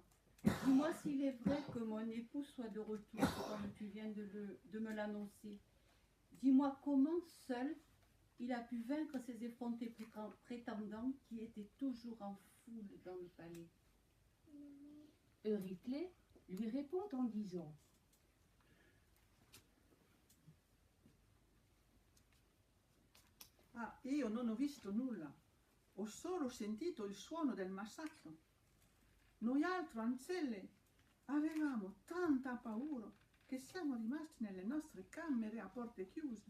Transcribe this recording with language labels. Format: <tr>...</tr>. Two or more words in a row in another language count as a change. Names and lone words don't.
<fr>Dis-moi s'il est vrai que mon époux soit de retour, comme tu viens de me l'annoncer. Dis-moi comment, seul, il a pu vaincre ces effrontés prétendants qui étaient toujours en foule dans le palais. Euryclée lui répond en disant:</fr> <it>Ah, io non ho visto nulla, ho solo sentito il suono del massacro. Noi altro ancelle avevamo tanta paura che siamo rimasti nelle nostre camere a porte chiuse.</it>